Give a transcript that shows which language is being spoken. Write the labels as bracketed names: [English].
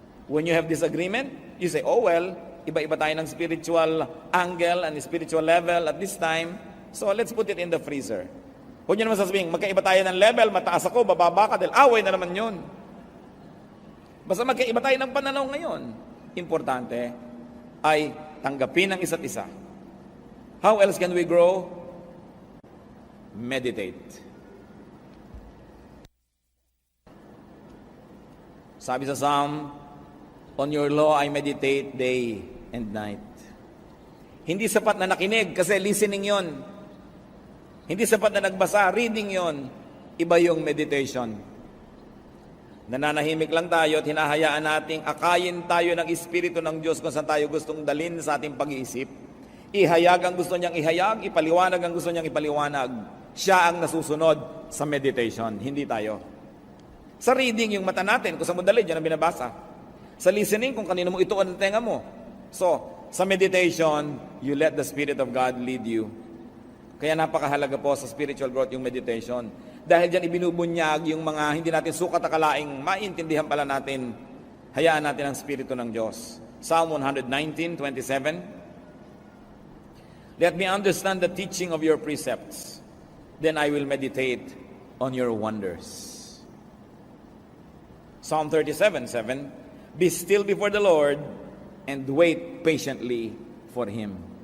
[English] When you have disagreement, you say, oh well, [Filipino] iba-iba tayo ng [English] spiritual angle and spiritual level at this time, so let's put it in the freezer. [Filipino] Huwag niyo naman sasabihin, magkaiba tayo ng level, mataas ako, bababa ka, dahil away na naman yun. Basta magkaiba tayo ng pananaw ngayon. Importante ay tanggapin ang isa't isa. [English] How else can we grow? Meditate. [Filipino] Sabi sa [English] Psalm, on your law I meditate day and night. [Filipino] Hindi sapat na nakinig kasi listening yon. Hindi sapat na nagbasa, reading yon. Iba yung meditation. Nananahimik lang tayo at hinahayaan nating akayin tayo ng Espiritu ng Diyos kung saan tayo gustong dalhin sa ating pag-iisip. Ihayag ang gusto niyang ihayag, ipaliwanag ang gusto niyang ipaliwanag. Siya ang nasusunod sa meditation, hindi tayo. Sa reading, yung mata natin, kung sa mo dalhin, yan ang binabasa. Sa listening, kung kanino mo ituon ang tenga mo. [English] So, sa meditation, you let the Spirit of God lead you. [Filipino] Kaya napakahalaga po sa spiritual growth yung meditation. Dahil dyan ibinubunyag yung mga hindi natin sukat akalaing maintindihan pala natin, hayaan natin ang Spirito ng Diyos. [English] Psalm 119:27. Let me understand the teaching of your precepts, then I will meditate on your wonders. Psalm 37:7. Be still before the Lord and wait patiently for Him.